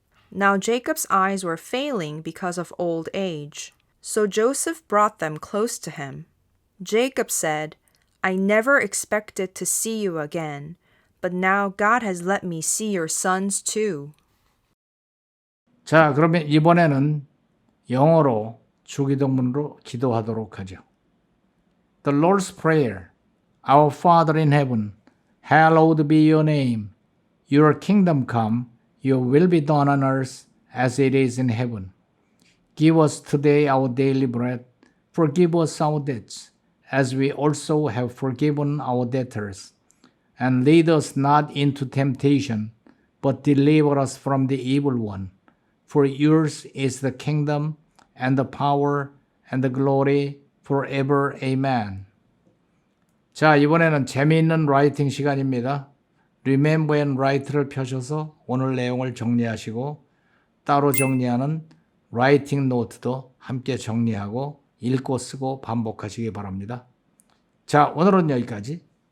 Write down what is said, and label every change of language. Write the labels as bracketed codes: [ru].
[en] Now Jacob's eyes were failing because of old age, so Joseph brought them close to him. Jacob said, I never expected to see you again, but now God has let me see your sons too. [ko] 자, 그러면 이번에는 영어로 주기도문으로 기도하도록 하죠. [en] The Lord's Prayer. Our Father in heaven, hallowed be your name. Your kingdom come, your will be done on earth as it is in heaven. Give us today our daily bread. Forgive us our debts, as we also have forgiven our debtors. And lead us not into temptation, but deliver us from the evil one. For yours is the kingdom, and the power, and the glory, forever. Amen. [ko] 자, 이번에는 재미있는 라이팅 시간입니다. Remember and Write를 펴셔서 오늘 내용을 정리하시고 따로 정리하는 라이팅 노트도 함께 정리하고 읽고 쓰고 반복하시기 바랍니다. 자, 오늘은 여기까지.